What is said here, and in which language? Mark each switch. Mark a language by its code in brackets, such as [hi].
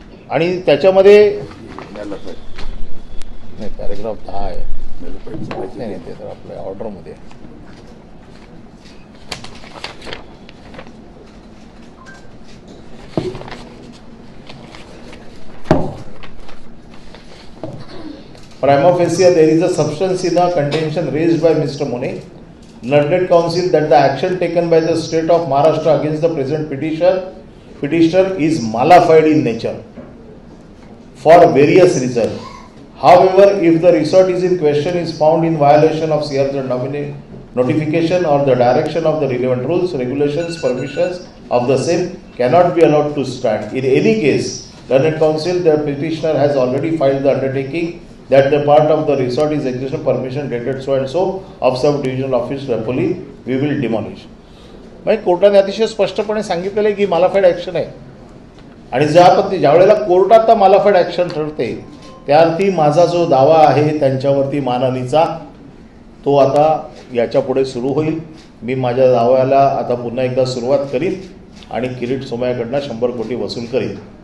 [mr] आणि त्याच्यामध्ये नाही पॅरेग्राफ 10 आहे. नाही ते तर आपल्या ऑर्डरमध्ये [en] prima facie there is a substance in a contention raised by Mr. Mone, learned counsel, that the action taken by the state of Maharashtra against the present petitioner is malafide in nature for various reasons. However, if the resort is in question is found in violation of CRZ notification or the direction of the relevant rules, regulations, permissions of the same cannot be allowed to stand. In any case, learned counsel, the petitioner has already filed the undertaking that the part of the resort is execution permission dated so and so of sub divisional office Rapoli we will demolish. [mr] म्हणजे कोर्टाने अतिशय स्पष्टपणे सांगितलेलं आहे की मालाफाईड action आहे. आणि ज्या वेळेला कोर्टात मालाफाईड ॲक्शन ठरते त्याअर्थी माझा जो दावा आहे त्यांच्यावरती मानहानीचा तो आता याच्या पुढे सुरू होईल. मी माझ्या दाव्याला आता पुन्हा एकदा सुरुवात करीन आणि किरीट सोमय्याकडनं 100 कोटी वसूल करीन.